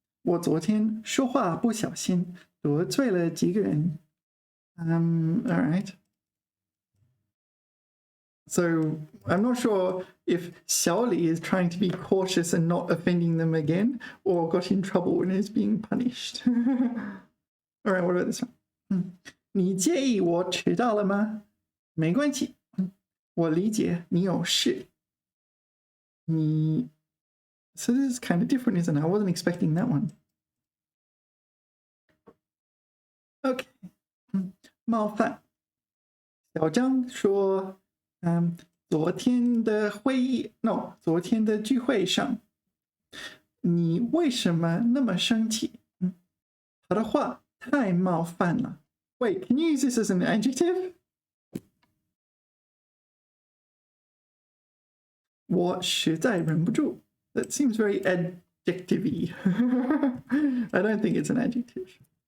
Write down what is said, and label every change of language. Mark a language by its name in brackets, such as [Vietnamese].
[Chinese] 我昨天说话不小心得罪了几个人。 [English] All right. So I'm not sure if Xiaoli is trying to be cautious and not offending them again, or got in trouble and is being punished. All right, what about this one? [Chinese] 你介意我迟到了吗？没关系，我理解你有事。 [English] 你 So this is kind of different, isn't it? I wasn't expecting that one. Okay. 冒犯。 [Chinese] 小张说，昨天的聚会上，你为什么那么生气？他的话太冒犯了。 [English] Wait, can you use this as an adjective? [Chinese] 我实在忍不住。 [English] That seems very adjective-y. I don't think it's an adjective.